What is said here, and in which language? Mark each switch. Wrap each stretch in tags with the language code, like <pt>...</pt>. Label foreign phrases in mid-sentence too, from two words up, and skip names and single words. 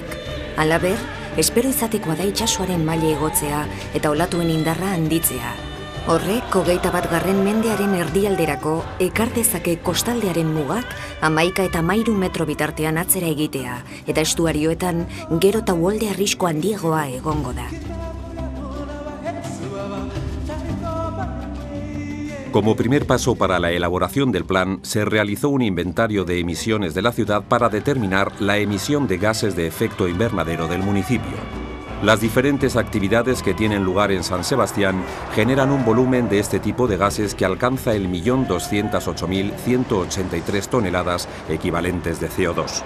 <eu>Halaber, espero izatekoa da itsasoaren maila igotzea eta olatuen indarra handitzea. Horrek, 21. mendearen erdialderako ekar dezake kostaldearen mugak 11 eta 13 metro bitartean atzera egitea eta estuarioetan gero eta uholde arrisko handiagoa egongo da.</eu> <es>Como primer paso para la elaboración del plan, se realizó un inventario de emisiones de la ciudad para determinar la emisión de gases de efecto invernadero del municipio. Las diferentes actividades que tienen lugar en San Sebastián generan un volumen de este tipo de gases que alcanza el 1.208.183 toneladas equivalentes de CO2.</es>